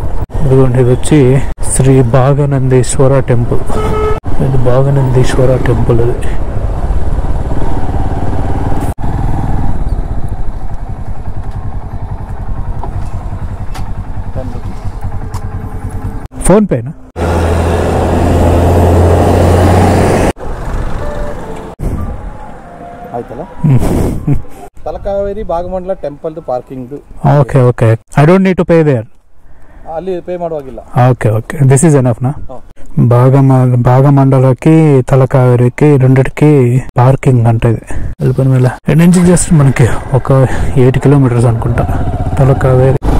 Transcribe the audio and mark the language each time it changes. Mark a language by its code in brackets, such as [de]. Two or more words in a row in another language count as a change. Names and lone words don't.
[te] ఇదిగోండి ఇది వచ్చి శ్రీ భాగనందేశ్వర టెంపుల్. ఇది భాగనందేశ్వర టెంపుల్. అది ఫోన్ పేనా? [kn] ಆಯ್ತಲ್ಲ. ತಲಕಾವೇರಿ ಭಾಗಮಂಡಲ [en] temple parking. Okay okay, I don't need to pay there. [kn] ಅಲ್ಲಿ ಪೇ ಮಾಡುವಾಗಿಲ್ಲ. [en] okay okay, this is enough [te] నా. భాగమండలకి తలకావేరికి రెండిటికి పార్కింగ్ అంటే వెళ్ళిపోయిన వేళ నుంచి జస్ట్ మనకి ఒక 8 kilometers అనుకుంటా తలకావేరి.